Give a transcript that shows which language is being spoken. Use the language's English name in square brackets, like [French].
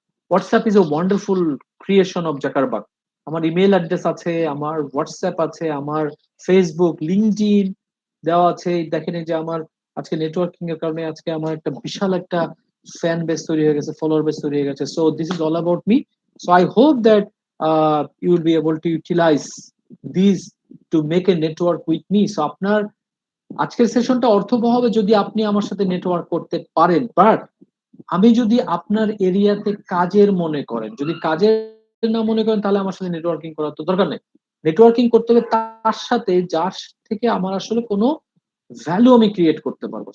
[English] WhatsApp is a wonderful creation of Zuckerberg. [Bangla] আমার email address আছে, আমার হোয়াটসঅ্যাপ আছে, আমার ফেসবুক, লিঙ্কডইন দেওয়া আছে। দেখেন এই যে আমার আজকে নেটওয়ার্কিং এর কারণে আজকে আমার একটা বিশাল একটা ফ্যান বেস তৈরি হয়ে গেছে, ফলোয়ার বেস তৈরি হয়ে গেছে। [English] So this is all about me. So I hope that you will be able to utilize these to make a network with me. [Bangla] So আপনার আজকের সেশনটা অর্থবহ হবে যদি আপনি আমার সাথে নেটওয়ার্ক করতে পারেন। বাট আমি যদি আপনার এরিয়াতে কাজের মনে করেন, যদি কাজের না মনে করেন, তাহলে আমার সাথে নেটওয়ার্কিং করার তো দরকার নেই। নেটওয়ার্কিং করতে হবে তার সাথে যার থেকে আমার আসলে কোনো ভ্যালু আমি ক্রিয়েট করতে পারবো।